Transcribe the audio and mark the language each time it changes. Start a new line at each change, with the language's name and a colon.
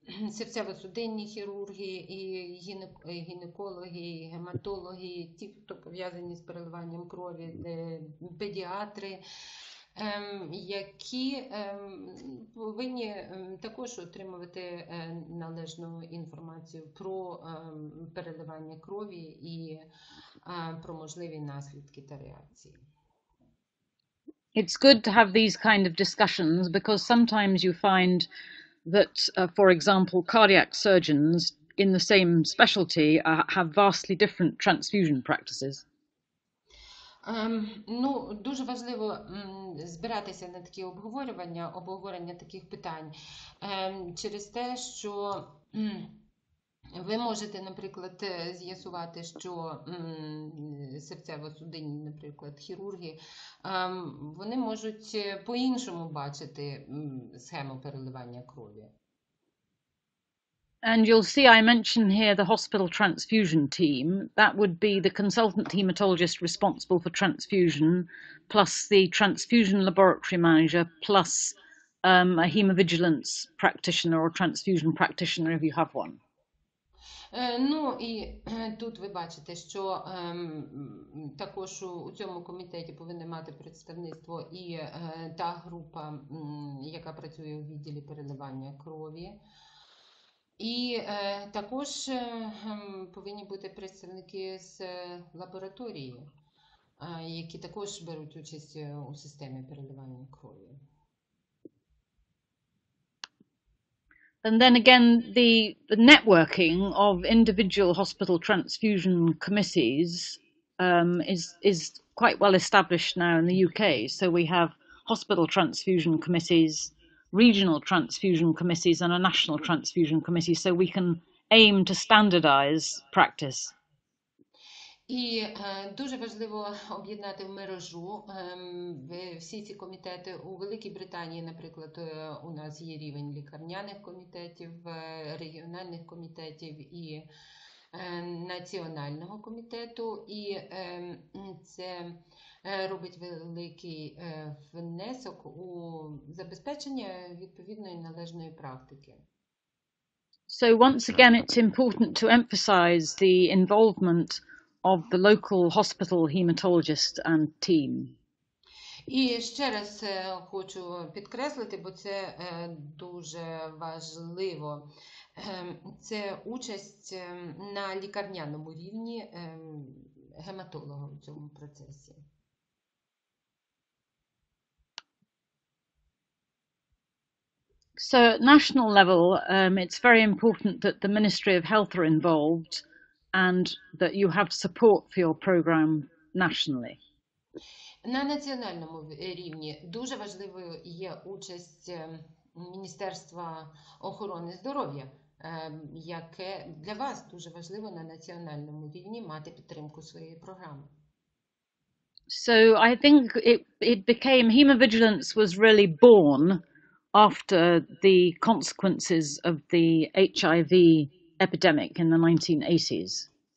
Ukrainian: серцево-судинні хірурги, і гінекологи, і гематологи, ті, хто пов'язані з переливанням крові, педіатри, які повинні також отримувати належну інформацію про переливання крові і про можливі наслідки та реакції.
English: It's good to have these kind of discussions because sometimes you find that, for example, cardiac surgeons in the same specialty have vastly different transfusion practices.
Ukrainian: Ну, дуже важливо збиратися на такі обговорення таких питань через те, що ви можете, наприклад, з'ясувати, що серцево-судинні, наприклад, хірурги, вони можуть по-іншому бачити схему переливання крові.
English: And you'll see I mention here the hospital transfusion team. That would be the consultant hematologist responsible for transfusion, plus the transfusion laboratory manager, plus a hemovigilance practitioner or transfusion practitioner if you have one.
Ukrainian: Ну і тут ви бачите, що також у цьому комітеті повинна мати представництво і та група, яка працює у відділі переливання крові. І також повинні бути представники з лабораторії, які також беруть участь у системі переливання крові.
English: And then again, the networking of individual hospital transfusion committees is quite well established now in the UK. So we have hospital transfusion committees, regional transfusion committees, and a national transfusion committee. So we can aim to standardize practice.
Ukrainian: І дуже важливо об'єднати в мережу всі ці комітети. У Великій Британії, наприклад, у нас є рівень лікарняних комітетів, регіональних комітетів і національного комітету. І це робить великий внесок у забезпечення відповідної належної практики.
English: So once again, it's important to emphasize the involvement of the local hospital hematologist and team.
Ukrainian: І ще раз хочу підкреслити, бо це дуже важливо. Це участь на лікарняному рівні гематолога у цьому процесі.
English: So at national level, it's very important that the Ministry of Health are involved and that you have support for your program nationally.
Ukrainian: На національному рівні дуже важливою є участь Міністерства охорони здоров'я, яке для вас дуже важливо на національному рівні мати підтримку своєї програми.
English: So I think it became, hemovigilance was really born after the consequences of the HIV epidemic in the 1980s.